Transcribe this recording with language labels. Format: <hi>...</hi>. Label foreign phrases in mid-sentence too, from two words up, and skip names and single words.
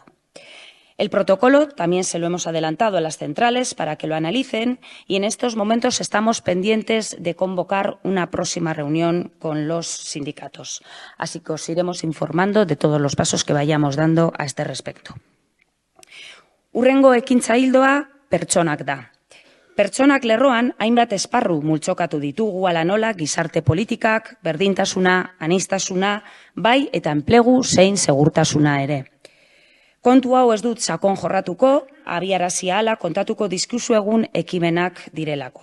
<es>El protocolo también se lo hemos adelantado a las centrales para que lo analicen y en estos momentos estamos pendientes de convocar una próxima reunión con los sindicatos. Así que os iremos informando de todos los pasos que vayamos dando a este respecto.</es> <eu>Hurrengo ekintza ildoa pertsonak da. Pertsonak lerroan hainbat esparru multzokatu ditugu ala nola gizarte politikak, berdintasuna, aniztasuna, bai eta enplegu zein segurtasuna ere. Kontu hau ez dut sakon jorratuko, abiarazi ahala kontatuko dizkizuegun ekimenak direlako.</eu>